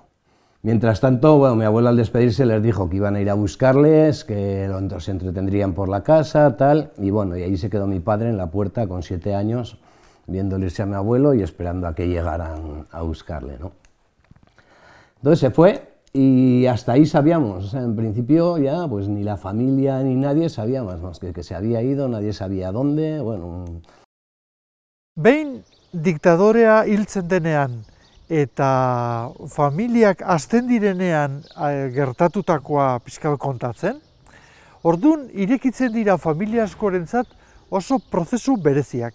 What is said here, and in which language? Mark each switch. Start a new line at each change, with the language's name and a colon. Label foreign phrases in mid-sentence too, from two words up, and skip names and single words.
Spanish: Mientras tanto, bueno, mi abuelo al despedirse les dijo que iban a ir a buscarles, que se entretendrían por la casa, tal, y bueno, y ahí se quedó mi padre en la puerta con 7 años, viéndole irse a mi abuelo y esperando a que llegaran a buscarle, ¿no? Entonces se fue y hasta ahí sabíamos, o sea, en principio ya pues ni la familia ni nadie sabía más que se había ido, nadie sabía dónde, bueno...
Basque: Behin diktadorea hiltzen denean eta familiak hasten direnean gertatutakoa pixka bat kontatzen, orduan irekitzen dira familia askorentzat oso prozesu bereziak.